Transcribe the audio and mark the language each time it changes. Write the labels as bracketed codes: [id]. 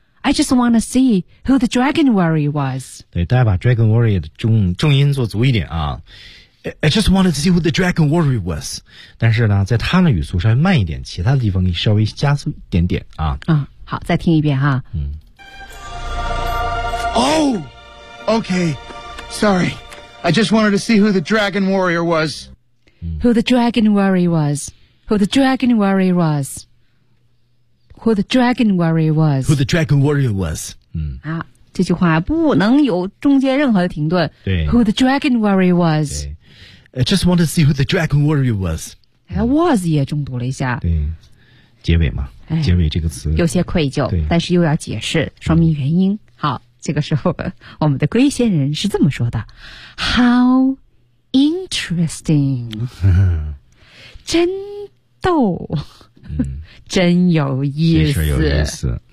[en] I just want to see who the dragon warrior was。 [zh] 对，大家把 dragon warrior 的重音做足一点啊。 [en] I just wanted to see who the dragon warrior was。 [zh] 但是呢，在他的语速稍微慢一点，其他的地方可以稍微加速一点点啊。好，再听一遍哈。 [en] Oh, okay. Sorry, I just wanted to see who the dragon warrior was. Who the dragon warrior was? Who the dragon warrior was? Who the dragon warrior was? Who the dragon warrior was? [zh] 啊，这句话不能有中间任何的停顿。对。 [en] Who the dragon warrior was? I just wanted to see who the dragon warrior was. [zh] Was 也中读了一下。对，结尾嘛，结尾这个词有些愧疚，但是又要解释，说明原因。好。这个时候我们的龟仙人是这么说的 [en] How interesting [zh] 真逗、真有意思